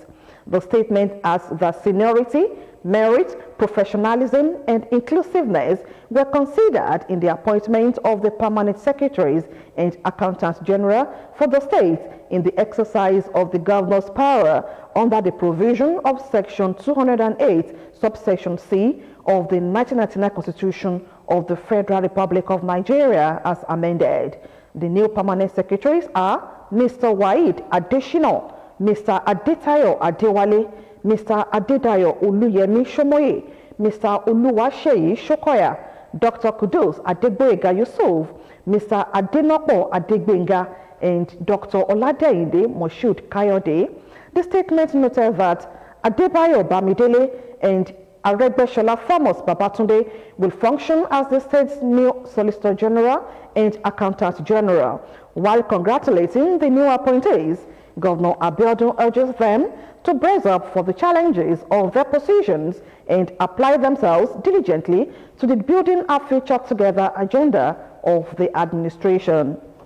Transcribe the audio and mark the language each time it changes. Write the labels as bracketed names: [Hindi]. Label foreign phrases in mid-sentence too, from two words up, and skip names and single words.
[English] The statement adds that seniority, merit, professionalism, and inclusiveness were considered in the appointment of the permanent secretaries and accountants general for the state in the exercise of the governor's power under the provision of Section 208, subsection C of the 1999 Constitution of the Federal Republic of Nigeria as amended. The new permanent secretaries are Mr. Waid Adeshino, Mr. Adetayo Adewale, Mr. Adedayo Oluyemi Shomoye, Mr. Oluwaseyi Shokoya, Dr. Kudus Adegboyega Yusuf, Mr. Adenopo Adegbenga, and Dr. Oladeinde Moshood Kayode. The statement noted that Adebayo Bamidele and Aregbesola Thomas Babatunde will function as the state's new Solicitor General and Accountant General. While congratulating the new appointees, Governor Abiodun urges them to brace up for the challenges of their positions and apply themselves diligently to the building a future together agenda of the administration.